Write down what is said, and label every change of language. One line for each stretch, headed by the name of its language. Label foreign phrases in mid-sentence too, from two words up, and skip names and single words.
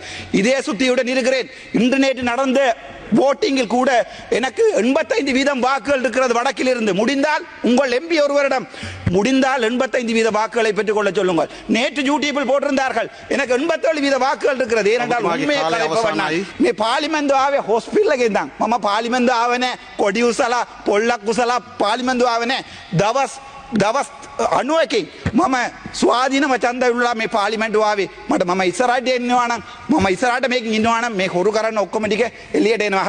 Tamil: இதே சுத்தியுடன் இருக்கிறேன். இன்று நேற்று நடந்த voting கூட எனக்கு 85% வாக்குகள் இருக்கிறது வடக்கில் இருந்து. முடிந்தால் உங்கள் எம்பி ஒருவரிடம் முடிந்தால் 85% வாக்குகளை பெற்றுக் கொள்ள சொல்லுங்கள். நேற்று யூடியூபில் போட்டிருந்தார்கள் எனக்கு 87% வாக்குகள் இருக்கிறது. ஏனென்றால் உண்மையை கலைப்பவன்
Sinhala: මේ පාර්ලිමේන්තු ආවේ හොස්පිටල් එකෙන් ඉඳන් මම පාර්ලිමේන්තු ආවනේ කොඩි උසලා පොල්ලක් උසලා පාර්ලිමේන්තු ආවනේ දවස් 91කින් මම ස්වාධීනව ඡන්ද විරුලා මේ පාර්ලිමේන්තු ආවේ. මට මම ඉස්සරහට එන්නවා නම් මම ඉස්සරහට මේකෙන් ඉන්නවා නම් මේ හොරු කරන්න ඔක්කොම ටික එළියට එනවා.